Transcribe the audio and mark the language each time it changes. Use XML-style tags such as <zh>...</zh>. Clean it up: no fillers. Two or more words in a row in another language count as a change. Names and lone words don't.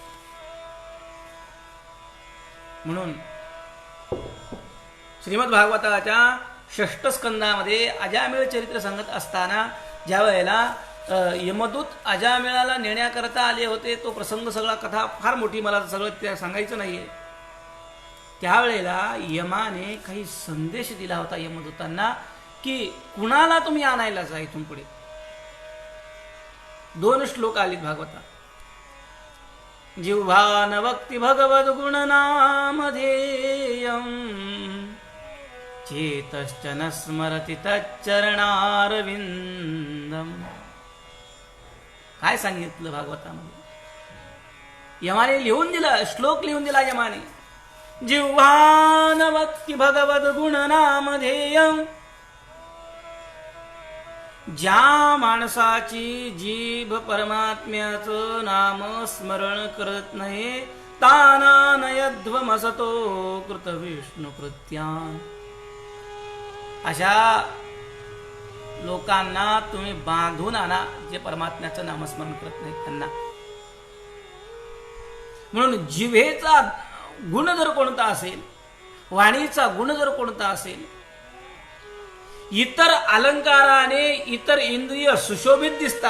<mr>म्हणून श्रीमद भागवताच्या 6 स्कंदामध्ये अजामिळ चरित्र सांगत असताना ज्या वेळेला यमदूत अजामिळाला नेण्याकरता आले होते, तो प्रसंग सगळा कथा फार मोठी, मला सगळं त्या सांगायचं नाहीये. त्यावेळेला यमाने काही संदेश दिला होता यमदूतांना, की कुणाला तुम्ही आणायला जा इथून पुढे. 2 श्लोक आलीत भागवतात.</mr> <sa>जिव्हा न वक्ति भगवद गुण नामधेयं, चेतश्च न स्मरति तच्चरणारविंदम.</sa> <mr>काय सांगितलं भागवतामध्ये? यमाने लिहून दिलं, श्लोक लिहून दिला यमाने.</mr> <sa>जिव्हा न वक्ति भगवद गुण नामधेयं,</sa> <mr>ज्या माणसाची जीभ परमात्म्याचं नाम स्मरण करत नाही,</mr> <sa>ताना नयध्वमसतो कृत विष्णु कृत्यान.</sa> <mr>अशा लोकांना तुम्ही बांधून आणा, जे परमात्म्याचं नामस्मरण करत नाही त्यांना. म्हणून जिव्हेचा गुण जर कोणता असेल, वाणीचा गुण जर कोणता असेल, इतर अलंकाराने इतर इंद्रिय सुशोभित दिसतात.</mr>